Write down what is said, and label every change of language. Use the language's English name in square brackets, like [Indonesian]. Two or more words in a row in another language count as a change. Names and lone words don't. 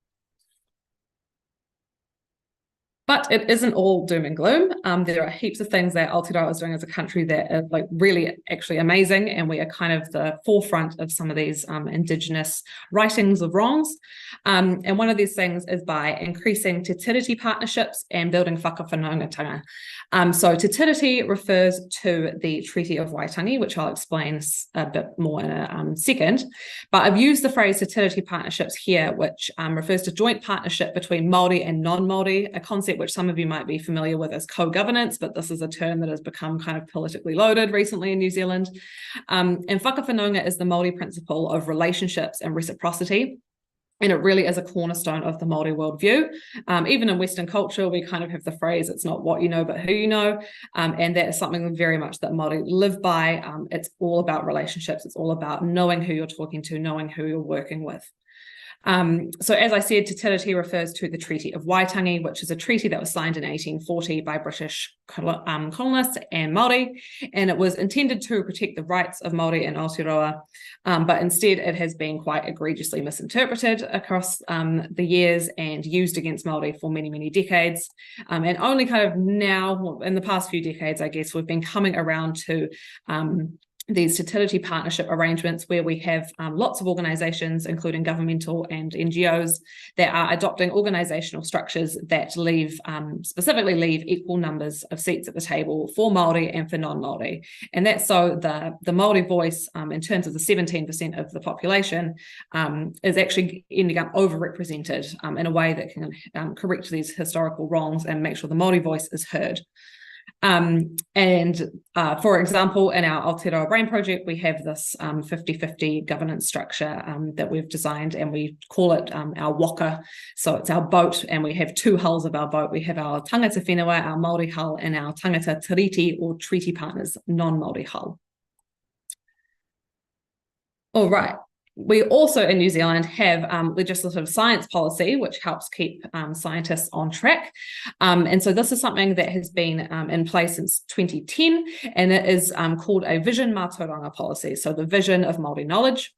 [English] But it isn't all doom and gloom. There are heaps of things that Aotearoa is doing as a country that are like really actually amazing, and we are kind of the forefront of some of these Indigenous rightings of wrongs. And one of these things is by increasing [Māori] te tiriti [English] partnerships and building whakawhanaungatanga. So [Māori] te tiriti [English] refers to the Treaty of Waitangi, which I'll explain a bit more in a second. But I've used the phrase [Māori] te tiriti [English] partnerships here, which refers to joint partnership between Māori and non-Māori, a concept which some of you might be familiar with as co-governance, but this is a term that has become kind of politically loaded recently in New Zealand. And whakawhanaunga is the Māori principle of relationships and reciprocity. And it really is a cornerstone of the Māori worldview. Even in Western culture, we kind of have the phrase, it's not what you know, but who you know. And that is something very much that Māori live by. It's all about relationships. It's all about knowing who you're talking to, knowing who you're working with. So as I said, [Māori] te tiriti [English] refers to the Treaty of Waitangi, which is a treaty that was signed in 1840 by British colonists and Māori, and it was intended to protect the rights of Māori in Aotearoa, but instead it has been quite egregiously misinterpreted across the years and used against Māori for many, many decades. And only kind of now, in the past few decades, I guess, we've been coming around to these [Māori] te tiriti [English] partnership arrangements where we have lots of organisations, including governmental and NGOs, that are adopting organisational structures that specifically leave equal numbers of seats at the table for Māori and for non-Māori. And that's so the Māori voice, in terms of the 17% of the population, is actually ending up overrepresented in a way that can correct these historical wrongs and make sure the Māori voice is heard. For example, in our Aotearoa Brain Project, we have this 50-50 governance structure that we've designed, and we call it our waka. So it's our boat, and we have 2 hulls of our boat. We have our [Māori] tangata whenua, [English] our Māori hull, and our [Māori] tangata tiriti [English] or treaty partners, non-Māori hull. All right. We also in New Zealand have legislative science policy, which helps keep scientists on track. And so this is something that has been in place since 2010, and it is called a vision mātauranga policy, so the vision of Māori knowledge.